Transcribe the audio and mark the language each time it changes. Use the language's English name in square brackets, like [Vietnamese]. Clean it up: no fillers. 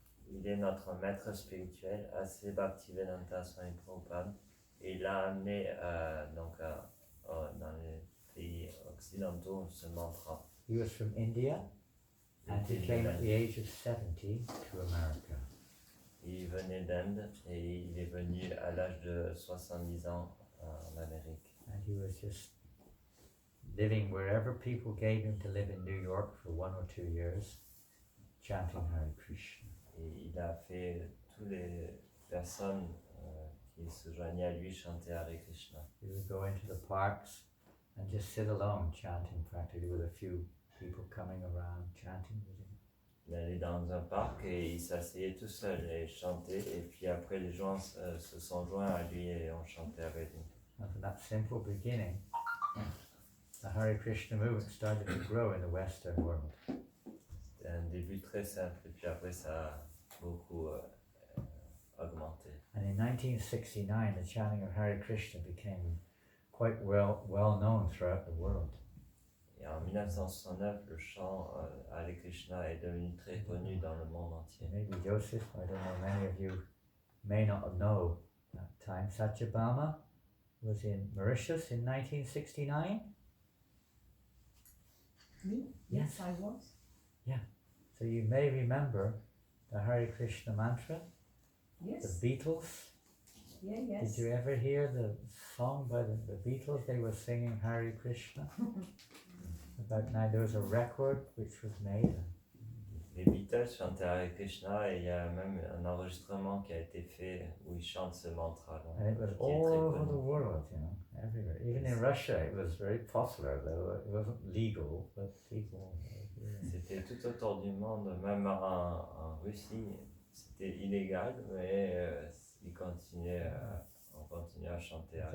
[French] Il est notre maître spirituel, A.C. Bhaktivedanta Swami Prabhupada, et il l'a amené dans les pays occidentaux ce mantra. [English] He was from India, and he came at the age of 70 to America. [French] Il venait d'Inde et il est venu à l'âge de 70 ans en Amérique. [English] And he was just living wherever people gave him to live in New York for 1 or 2 years, chanting Hare Krishna. [French] Et il a fait toutes les personnes qui se joignaient à lui chanter Hare Krishna. [English] He would go into the parks and just sit alone chanting practically with a few people coming around chanting with him. [French] Il allait dans un parc et il s'asseyait tout seul et chantait, et puis après les gens se sont joints à lui et ont chanté avec lui. [English] And from that simple beginning, the Hare Krishna movement started to grow in the Western world. [French] C'était un début très simple et puis après ça a beaucoup augmenté. [English] And in 1969, the chanting of Hare Krishna became quite well known throughout the world. [French] Et en 1969, le chant Hare Krishna est devenu très connu dans le monde entier. [English] Maybe Joseph, I don't know, many of you may not know that time. Satyabhama was in Mauritius in 1969. Me? Yes, I was. So you may remember the Hare Krishna mantra, Yes. the Beatles. Yeah, yes. Did you ever hear the song by the Beatles? They were singing Hare Krishna. About now, there was a record which was made. [French] Les Beatles chantaient Hare Krishna et il y a même un enregistrement qui a été fait où ils chantent ce mantra-là. [English] And it was [French] qui est [English] all [French] très [English] over [French] connu. [English] the world, you know, everywhere. Even in Russia, it was very popular, though it wasn't legal, but people. [French] C'était tout autour du monde, même en Russie, c'était illégal, mais on continuait à chanter Hare